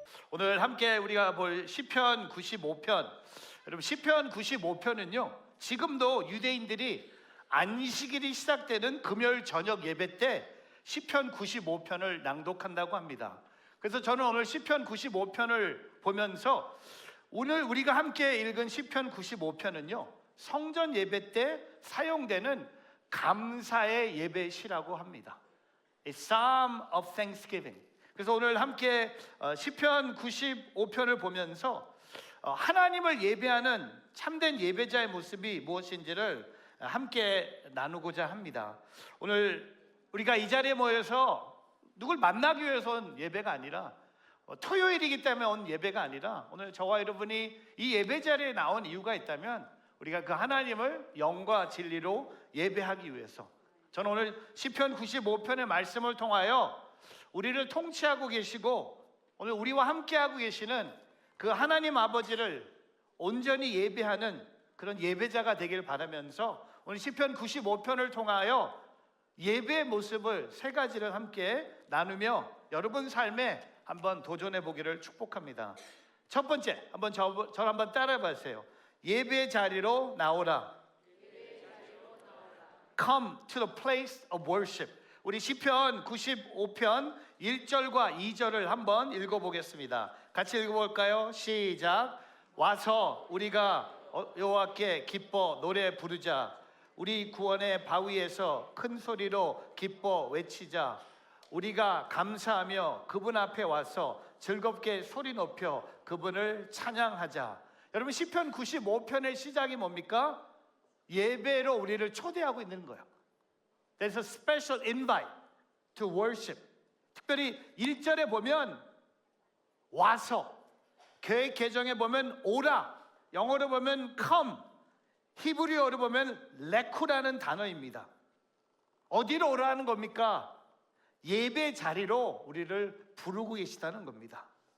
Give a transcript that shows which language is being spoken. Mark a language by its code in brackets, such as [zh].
[ko] 오늘 함께 우리가 볼 시편 95편. 여러분, 시편 95편은요 지금도 유대인들이 안식일이 시작되는 금요일 저녁 예배 때 시편 95편을 낭독한다고 합니다. 그래서 저는 오늘 시편 95편을 보면서 오늘 우리가 함께 읽은 시편 95편은요 성전 예배 때 사용되는 감사의 예배시라고 합니다. [en] A Psalm of Thanksgiving. [ko] 그래서 오늘 함께 시편 95편을 보면서 하나님을 예배하는 참된 예배자의 모습이 무엇인지를 함께 나누고자 합니다. 오늘 우리가 이 자리에 모여서 누굴 만나기 위해서 온 예배가 아니라 토요일이기 때문에 온 예배가 아니라 오늘 저와 여러분이 이 예배 자리에 나온 이유가 있다면 우리가 그 하나님을 영과 진리로 예배하기 위해서, 저는 오늘 시편 95편의 말씀을 통하여 우리를 통치하고 계시고 오늘 우리와 함께하고 계시는 그 하나님 아버지를 온전히 예배하는 그런 예배자가 되길 바라면서 오늘 시편 95편을 통하여 예배의 모습을 세 가지를 함께 나누며 여러분 삶에 한번 도전해 보기를 축복합니다. 첫 번째, 한번 저를 한번 따라해 보세요. 예배 자리로 나오라. [en] Come to the place of worship. [ko] 우리 시편 95편 1절과 2절을 한번 읽어보겠습니다. 같이 읽어볼까요? 시작. 와서 우리가 여호와께 기뻐 노래 부르자. 우리 구원의 바위에서 큰 소리로 기뻐 외치자. 우리가 감사하며 그분 앞에 와서 즐겁게 소리 높여 그분을 찬양하자. 여러분, 시편 95편의 시작이 뭡니까? 예배로 우리를 초대하고 있는 거예요. [en] There's a special invite to worship. [ko] 특별히 1절에 보면 와서, 계획 개정에 보면 오라, 영어로 보면 come, 히브리어로 보면 레쿠라는 단어입니다. 어디로 오라는 겁니까? 예배 자리로 우리를 부르고 계시다는 겁니다.